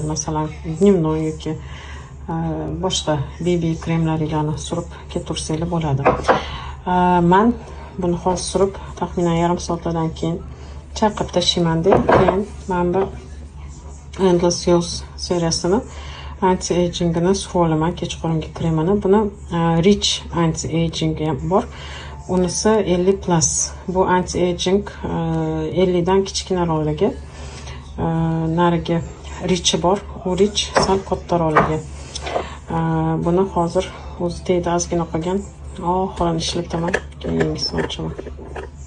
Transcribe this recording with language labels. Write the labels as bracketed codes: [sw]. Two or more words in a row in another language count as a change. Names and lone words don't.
[uz] Masalan, dnevnoy yoki boshqa BB kremlaringlarni surib ketaversanglar bo'ladi. Men buni hozir surib, taxminan yarim soatdan keyin chaqib tashlayman deb, keyin men bu Endless Youth seriyasini anti-agingini surib olaman, kechqurungi kremini. Buni Rich anti-aging ham bor. Unisi 50+. Bu anti-aging 50 dan kichikroqligi. Nariga Rich bor. U Rich sal kattaroqligi. Buni hozir o'zi teyda ozgina qolgan. Oxirini ishlataman, keyin yangisini ochaman.